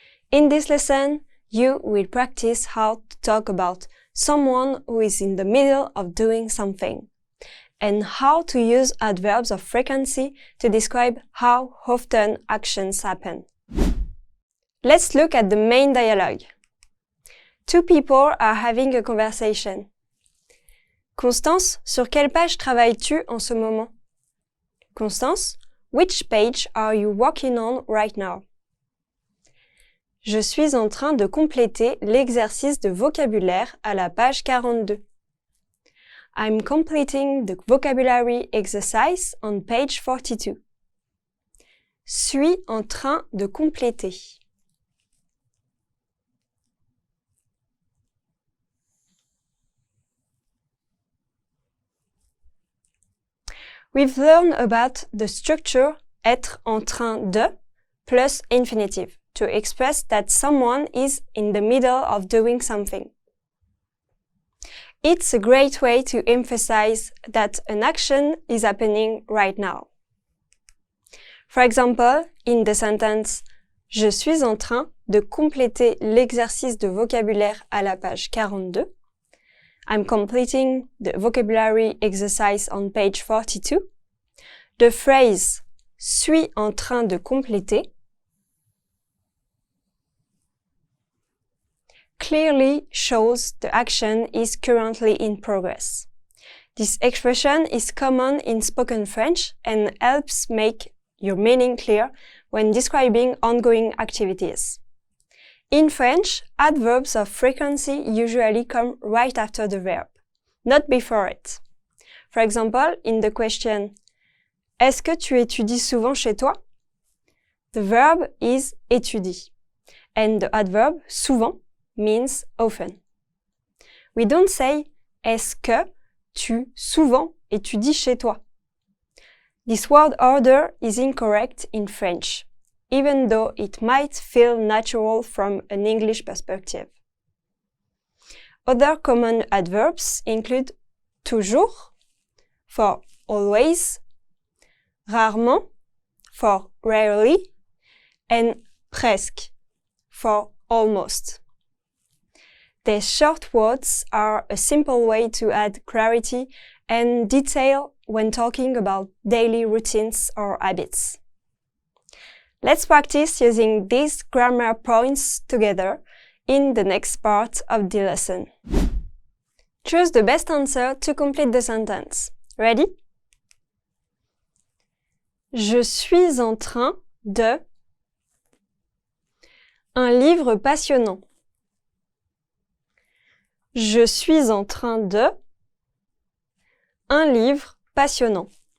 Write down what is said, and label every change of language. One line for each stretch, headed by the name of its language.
English: In this lesson, you will practice how to talk about someone who is in the middle of doing something, and how to use adverbs of frequency to describe how often actions happen. Let's look at the main dialogue. Two people are having a conversation.
French: Constance, sur quelle page travailles-tu en ce moment?
English: Constance, which page are you working on right now?
French: Je suis en train de compléter l'exercice de vocabulaire à la page 42.
English: I'm completing the vocabulary exercise on page 42.
French: Suis en train de compléter.
English: We've learned about the structure être en train de plus infinitive to express that someone is in the middle of doing something. It's a great way to emphasize that an action is happening right now. For example, in the sentence «
French: Je suis en train de compléter l'exercice de vocabulaire à la page 42
English: » I'm completing the vocabulary exercise on page 42. The phrase «
French: suis en train de compléter
English: » clearly shows the action is currently in progress. This expression is common in spoken French and helps make your meaning clear when describing ongoing activities. In French, adverbs of frequency usually come right after the verb, not before it. For example, in the question
French: Est-ce que tu étudies souvent chez toi?
English: The verb is étudie, and the adverb souvent means often. We don't say
French: Est-ce que tu souvent étudies chez toi?
English: This word order is incorrect in French, even though it might feel natural from an English perspective. Other common adverbs include toujours, for always, rarement, for rarely, and presque, for almost. These short words are a simple way to add clarity and detail when talking about daily routines or habits. Let's practice using these grammar points together in the next part of the lesson. Choose the best answer to complete the sentence. Ready?
French: Je suis en train de un livre passionnant. Je suis en train de un livre passionnant.